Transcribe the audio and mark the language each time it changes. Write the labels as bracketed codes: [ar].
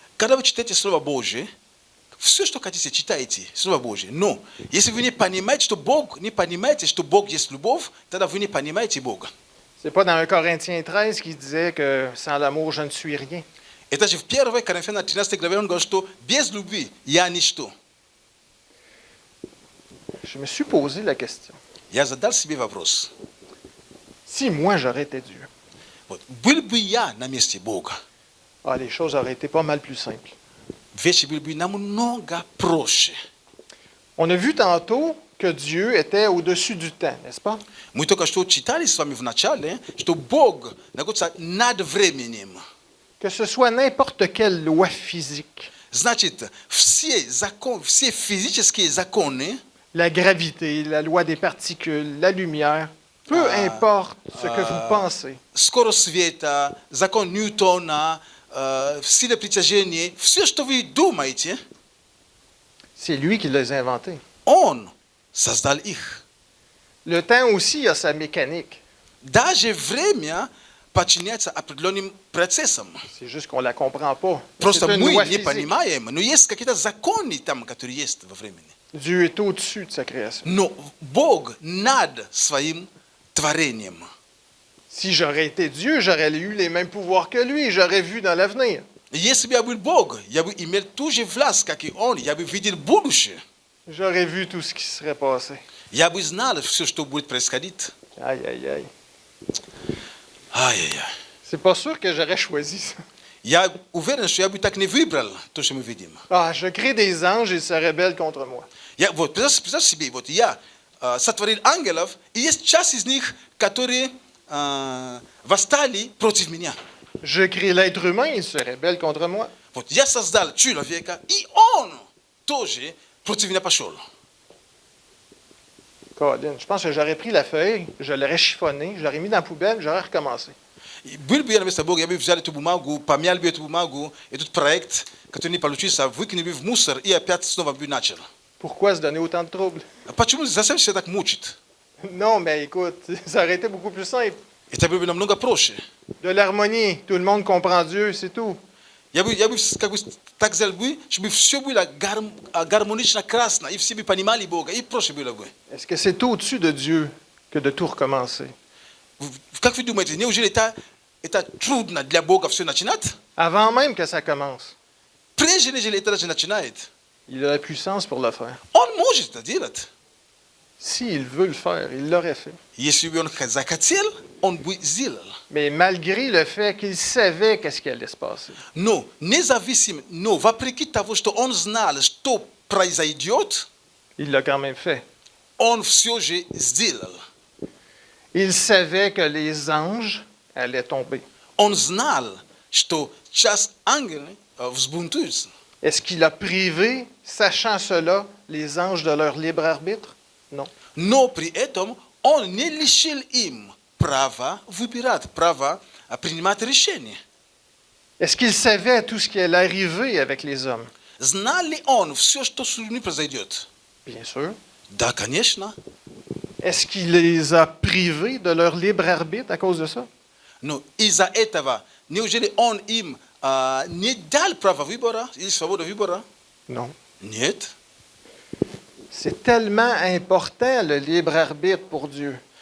[ru] Когда вы читаете Слово Божие, все, что хотите, читайте Слово Божие. Но если вы не понимаете, что Бог, не понимаете, что Бог есть любовь, тогда вы не понимаете Бога. [fr] C'est pas dans 1 Corinthiens 13 qui disait que sans l'amour, je ne suis rien. [ru] Это же в 1 Коринфянам 13 главе он говорит, что без любви я ничто. [fr] Je me suis posé la question. [ru] Я задал себе вопрос. [fr] Si moi, j'aurais été Dieu, [ru] Вот, был бы я на месте Бога, [fr] les choses auraient été pas mal plus simples. [ru] вещи были бы намного проще. [fr] On a vu tantôt que Dieu était au-dessus du temps, n'est-ce pas? [ru] Мы только что читали с вами в начале, что Бог находится над временем. [fr] Que ce soit n'importe quelle loi physique, [ru] Значит, все физические законы, [fr] la gravité, la loi des particules, la lumière, peu importe ce que vous pensez, [ru] скорость света, закон Ньютона, сила притяжения, все, что вы думаете, [fr] c'est lui qui les a inventés. [ru] Он создал их. [fr] Le temps aussi a sa mécanique. [ru] Даже время подчиняется определенным процессам. [fr] C'est juste qu'on ne la comprend pas. [ru] Просто [fr] C'est une [ru] мы [fr] loi [ru] не [fr] physique. [ru] понимаем, но есть какие-то законы там, которые есть во времени. [fr] Dieu est au-dessus de sa création. [ru] Но Бог над своим творением. [fr] Si j'aurais été Dieu, j'aurais eu les mêmes pouvoirs que lui, j'aurais vu dans l'avenir. [ru] Если бы я был Бог, я бы имел ту же власть, как и Он, я бы видел будущее. [fr] J'aurais vu tout ce qui serait passé. [ru] Я бы знал все, что будет происходить. [fr] Aïe, aïe, aïe. [ru] Ай-яй-яй. [fr] C'est pas sûr que j'aurais choisi ça. [ru] Я уверен, что я бы так не выбрал то, что мы видим. [fr] Je crée des anges et ils se rebellent contre moi. [ru] Вот, представь себе, вот я сотворил ангелов, и есть часть из них, которые восстали против меня. [fr] Je crée l'être humain, il se rebelle contre moi. [ru] Вот я создал человека, и он тоже против меня пошел. [fr] Colin, je pense que j'aurais pris la feuille, je l'aurais chiffonné, je l'aurais mis dans la poubelle, j'aurais recommencé. [ru] И был бы я на место Бога, я бы взял эту бумагу, помял бы эту бумагу, этот проект, который не получился, выкинул бы в мусор, и опять снова бы начал. [fr] Pourquoi se donner autant de troubles? [ru] Почему зачем себя так мучить? [fr] Non, mais écoute, ça aurait été beaucoup plus simple. [ru] Это было бы намного проще. [fr] De l'harmonie, tout le monde comprend Dieu, c'est tout. [ru] Я бы как бы tak zelbui, żeby все было гармонично, красно, и все бы понимали Бога, и проще было бы. [fr] Est-ce que c'est au-dessus de Dieu que de tout recommencer? [ru] Как вы думаете, неужели это трудно для Бога все начинать? [fr] Avant même que ça commence, [ru] Прежде нежели это даже начинает, [fr] il a la puissance pour le faire. [ru] Он может это делать. [fr] S'il veut le faire, il l'aurait fait. [ru] Если бы Он захотел, Он бы сделал. [fr] Mais malgré le fait qu'il savait qu'est-ce qui allait se passer, [ru] Но независимо, но вопреки того, что Он знал, что произойдет, [fr] il l'a quand même fait. [ru] Он все же сделал. [fr] Il savait que les anges allaient tomber. [ru] Он знал, что часть ангелов взбунтуются. [fr] Est-ce qu'il a privé, sachant cela, les anges de leur libre arbitre? Non. [ru] Но при этом Он не лишил им права выбирать, права принимать решения. [fr] Est-ce qu'il savait tout ce qui allait arriver avec les hommes? [ru] Знал ли Он все, что с людьми произойдет? [fr] Bien sûr. [ru] Да, конечно. [fr] Est-ce qu'il les a privés de leur libre arbitre à cause de ça? [ru] Но из-за этого, неужели Он им не дал право выбора или свободу выбора? [fr] Non. [ru] Нет. [fr] C'est tellement important le libre arbitre pour Dieu